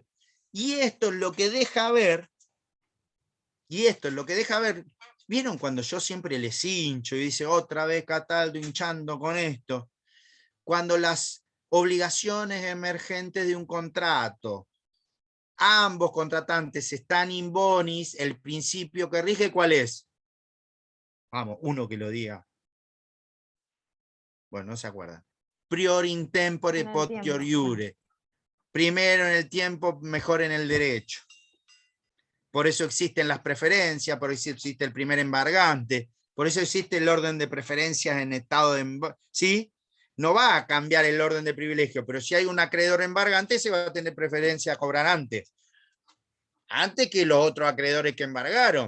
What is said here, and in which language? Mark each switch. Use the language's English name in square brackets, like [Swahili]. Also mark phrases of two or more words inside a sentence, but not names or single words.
[Spanish] Y esto es lo que deja ver, ¿vieron cuando yo siempre les hincho y dice otra vez Cataldo hinchando con esto? Cuando las obligaciones emergentes de un contrato, ambos contratantes están [Latin] in bonis, [Spanish] el principio que rige, ¿cuál es? Vamos, uno que lo diga. Bueno, no se acuerdan. [Latin] Prior in tempore potior iure. [Spanish] Primero en el tiempo, mejor en el derecho. Por eso existen las preferencias, por eso existe el primer embargante, por eso existe el orden de preferencias en estado de... ¿Sí? No va a cambiar el orden de privilegio, pero si hay un acreedor embargante, se va a tener preferencia a cobrar antes que los otros acreedores que embargaron.